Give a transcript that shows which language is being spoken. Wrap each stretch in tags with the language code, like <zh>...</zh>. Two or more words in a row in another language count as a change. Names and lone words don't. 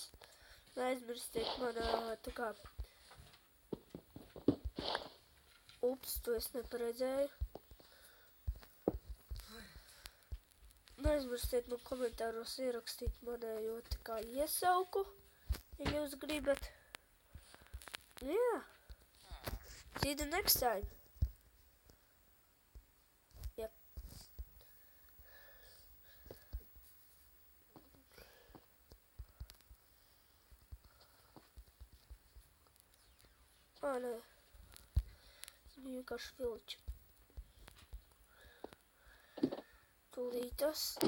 <lv>Neaizmirstiet man tā kā... Ups, to es neparedzēju. Neaizmirstiet man komentāros ierakstīt manējo tā kā iesauku, ja jūs gribat.</lv> <en>Yeah. See you the next time. Yep.</en> <lv>Nē. Vienkārši vilču. Tūlītas.</lv>